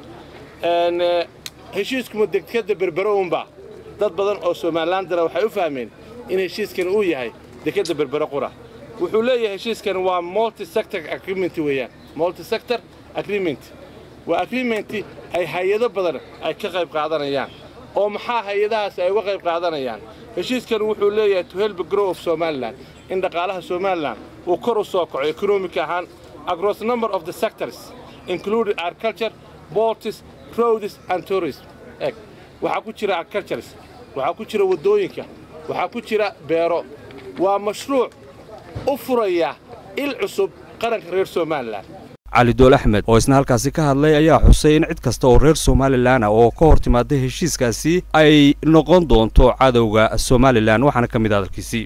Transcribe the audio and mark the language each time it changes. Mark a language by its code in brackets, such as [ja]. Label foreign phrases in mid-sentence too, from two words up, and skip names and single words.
[so] heshiisku ma dekada berbero unba dad badan oo Soomaaliland waxay u fahmeen in heshiiskan uu yahay dekada berbero qura wuxuu leeyahay heshiiskan waa [en] multi sector agreement [so] weeyaan [en] multi sector agreement [so] waa agreement ay hay'ado badan ay ka qayb qaadanayaan oo maxaa hay'adahaas ay uga qayb qaadanayaan heshiiskan wuxuu leeyahay [en] to help grow of Somaliland [so] in dhaqaalaha Somaliland uu kor u soo kaco economic ahaan [en] across a number of the sectors including agriculture, ports, produce and tourism. [so] waxaa ku jira agriculture, waxaa ku jira wadooyinka, waxaa ku jira beero. waa mashruuc u furaya il cusub qaranka reer Somaliland. علي دول أحمد oo isna halkaasi ka hadlay ayaa xusay in cid kasta oo reer Somaliland oo ka hortimaada heshiiskaasi ay noqon doonto cadawga Somaliland waxaana ka mid ah dalkiisii